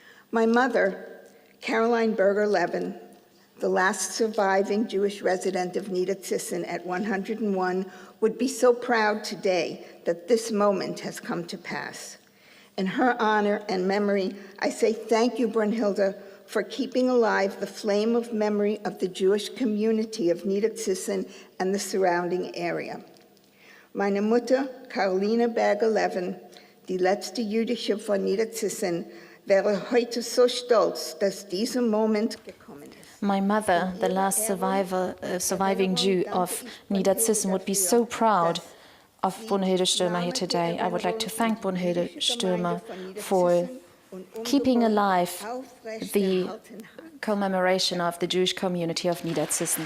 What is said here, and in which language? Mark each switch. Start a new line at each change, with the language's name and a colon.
English: My mother, Caroline Berger-Levin, the last surviving Jewish resident of Niederzissen at 101, would be so proud today that this moment has come to pass. In her honor and memory, I say thank you, Brunhilde, for keeping alive the flame of memory of the Jewish community of Niederzissen and the surrounding area.
German: Meine Mutter, Caroline Berger-Levin, die letzte Jüdische von Niederzissen, wäre heute so stolz, dass dieser Moment gekommen ist.
English: My mother, the last surviving Jew of Niederzissen, would be so proud of Brunhilde Stürmer here today. I would like to thank Brunhilde Stürmer for keeping alive the commemoration of the Jewish community of Niederzissen.